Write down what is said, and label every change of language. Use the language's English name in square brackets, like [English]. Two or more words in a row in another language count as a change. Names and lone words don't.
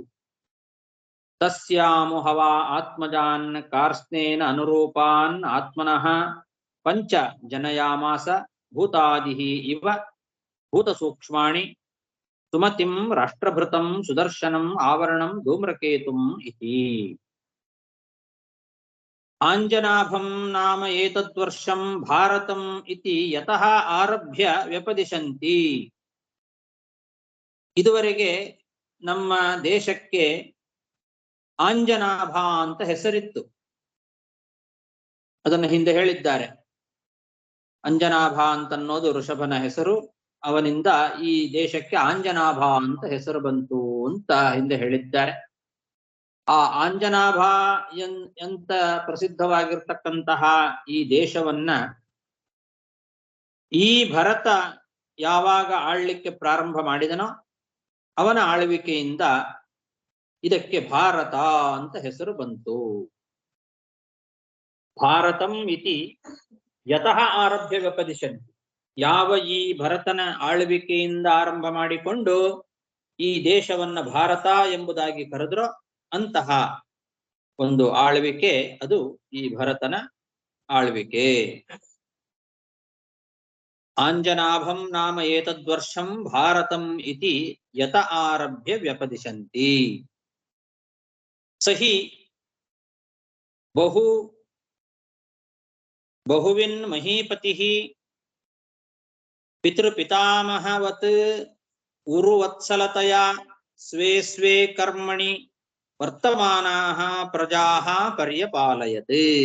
[Sanskrit] ತಸ್ಯಾಮು ಹವಾ ಆತ್ಮಜಾನ್ ಕಾರ್ಸ್ನೇನ ಅನುರೂಪಾನ್ ಆತ್ಮನಃ ಪಂಚ ಜನಯಾಮಾಸ. ಭೂತಾದಿಹಿ ಇವ ಭೂತ ಸೂಕ್ಷ್ಮಾಣಿ ಸುಮತಿಂ ರಾಷ್ಟ್ರಭೃತಂ ಸುದರ್ಶನಂ ಆವರಣಂ ಧೂಮ್ರಕೇತುಂ ಇತಿ. ಆಂಜನಾಭಂ ನಾಮ ಏತದ್ವರ್ಷಂ ಭಾರತಂ ಇತಿ ಯತಃ ಆರಭ್ಯ ವ್ಯಪದಿಶಂತಿ. [Kannada] ಇದುವರೆಗೆ ನಮ್ಮ ದೇಶಕ್ಕೆ ಆಂಜನಾಭ ಅಂತ ಹೆಸರಿತ್ತು. ಅದನ್ನು ಹಿಂದೆ ಹೇಳಿದ್ದಾರೆ. ಅಂಜನಾಭ ಅಂತನ್ನೋದು ಋಷಭನ ಹೆಸರು, ಅವನಿಂದ ಈ ದೇಶಕ್ಕೆ ಆಂಜನಾಭ ಅಂತ ಹೆಸರು ಬಂತು ಅಂತ ಹಿಂದೆ ಹೇಳಿದ್ದಾರೆ. ಆ ಆಂಜನಾಭ ಎಂತ ಪ್ರಸಿದ್ಧವಾಗಿರ್ತಕ್ಕಂತಹ ಈ ದೇಶವನ್ನ ಈ ಭರತ ಯಾವಾಗ ಆಳ್ಲಿಕ್ಕೆ ಪ್ರಾರಂಭ ಮಾಡಿದನೋ ಅವನ ಆಳ್ವಿಕೆಯಿಂದ ಇದಕ್ಕೆ ಭಾರತ ಅಂತ ಹೆಸರು ಬಂತು. [Sanskrit] ಭಾರತಂ ಇತಿ ಯತಃ ಆರಭ್ಯ ವ್ಯಪದಿಶಂತಿ. [Kannada] ಯಾವ ಈ ಭರತನ ಆಳ್ವಿಕೆಯಿಂದ ಆರಂಭ ಮಾಡಿಕೊಂಡು ಈ ದೇಶವನ್ನ ಭಾರತ ಎಂಬುದಾಗಿ ಕರೆದ್ರೋ ಅಂತಹ ಒಂದು ಆಳ್ವಿಕೆ ಅದು ಈ ಭರತನ ಆಳ್ವಿಕೆ. [Sanskrit] ಆಂಜನಾಭಂ ನಾಮ ಏತದ್ವರ್ಷಂ ಭಾರತಂ ಇತಿ ಯತ ಆರಭ್ಯ ವ್ಯಪದಿಶಂತಿ. ಸಹಿ ಬಹುವಿನ್ ಮಹೀಪತಿ ಪಿತೃಪಿತಾಮಹವತ್ ಉರುವತ್ಸಲತಯಾ ಸ್ವೇ ಸ್ವೇ ಕರ್ಮಣಿ ವರ್ತಮಾನಾಃ ಪ್ರಜಾಃ ಪರ್ಯಪಾಲಯತ್.